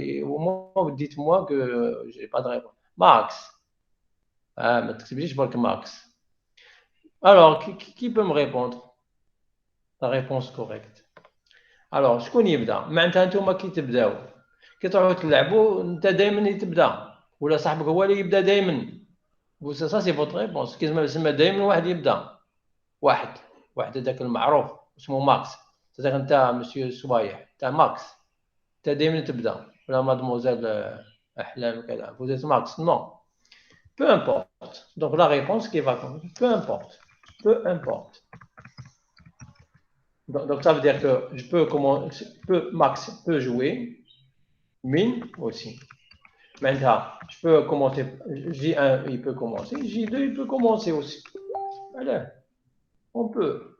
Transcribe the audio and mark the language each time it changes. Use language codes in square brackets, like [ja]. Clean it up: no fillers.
[fr] Au moins, dites-moi que je n'ai pas de réponse. Max. [ar] ما تكتبليش برك Max. [fr] Alors, qui peut me répondre? La réponse correcte. [ar] Alors, شكون يبدا؟ معناتها نتوما كي تبداو كي تروحوا تلعبوا انت دائما اللي تبدا ولا صاحبك هو اللي يبدا دائما. [fr] Ça c'est votre réponse. [ar] كيما دائما واحد يبدا. واحد هذاك المعروف اسمه ماكس. تاع انت مسيو صبايح تاع ماكس انت دائما تبدا ولا مادموزيل احلام كذا [fr] vous êtes Max non peu importe [ar] donc la réponse qui va peu importe [fr] donc ça veut dire que je peux Max peut jouer Min aussi maintenant je peux commencer J1 il peut commencer J2 il peut commencer aussi allez on peut